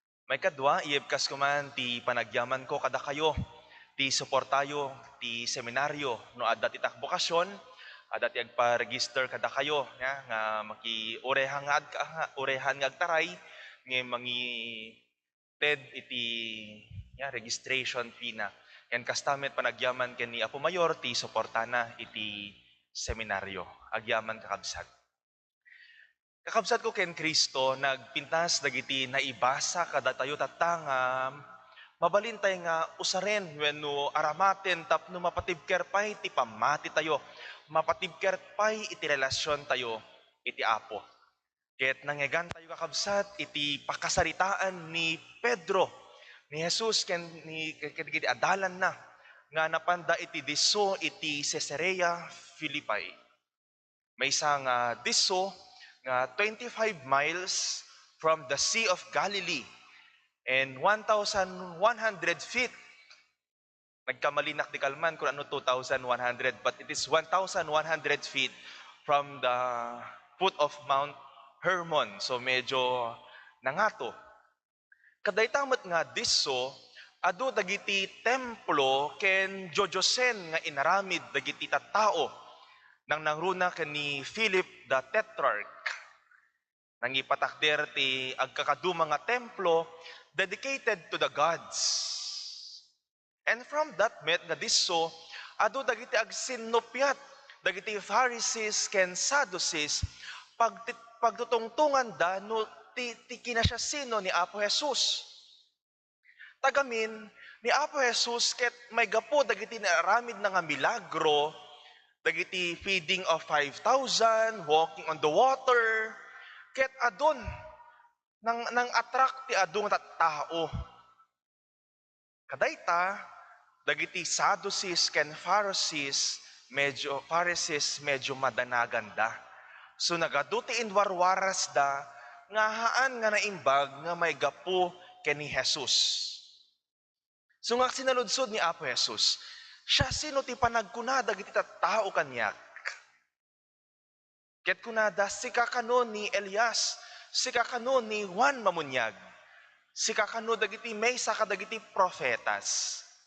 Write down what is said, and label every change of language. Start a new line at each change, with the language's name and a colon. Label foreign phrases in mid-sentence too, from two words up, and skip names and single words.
Iloko: May kadwa, iibkas ko man ti panagyaman ko kada kayo, ti suportayo, ti seminaryo, no adda ti takbokasyon, adda ti agpa-register kada kayo, ya, nga makiurehan nga ag-, nga urehan nga agtaray, nga mangi ted iti, ya, registration fee na. Yan kastamet panagyaman ken ni Apo Mayor, ti suportana iti seminaryo. Agyaman kakabsat. Kakabsat ko ken Kristo, nagpintas dagiti naibasa kadatayo tatangam, mabalintay nga usaren wenno aramaten tapno mapatibker pay ti pammati tayo, mapatibker pay iti relasyon tayo iti Apo. Ket nangegan tayo, kakabsat, iti pakasaritaan ni Pedro, ni Jesus ken ni, ken, ken iti adalan na nga napanda iti disso iti Cesarea Philippi. Maysa nga disso nga
English: twenty-five miles from the Sea of Galilee and one thousand one hundred feet.
Iloko: Nagkamalinak di kalman kung ano
English: two thousand one hundred, but it is one thousand one hundred feet from the foot of Mount Hermon. So,
Iloko: medyo nangato. Kadayta met nga disso, adu dagiti templo ken jojosen nga inaramid dagiti tattao nang nangruna ken ni Philip the Tetrarch. Nangipatakder ti agkakaduma nga templo
English: dedicated to the gods. And from that
Iloko: met nga disso, adu dagiti agsinnuppiat, dagiti Pharisees ken Sadducees, pagti-, pagtutungtungan da no ti, ti kinasiasino ni Apo Jesus. Tagamin, ni Apo Jesus ket may gapu dagiti naaramid na nga milagro, dagiti
English: feeding of five thousand, walking on the water,
Iloko: ket adun, nang, nang attract ti adu nga tattao. Kadayta, dagiti Sadducees ken Pharisees, medyo, Pharisees, medyo madanaganda. So, nagadu ti inwarwaras da, nga haan nga naimbag nga may gapu ken ni Jesus. So, nga sinaludsod ni Apo Jesus, siya sino ti panagkuna dagiti tattao kaniak? Ket kunada, sika kano ni Elias, sika kano ni Juan Mamuniag, sika kano dagiti maysa kadagiti profetas.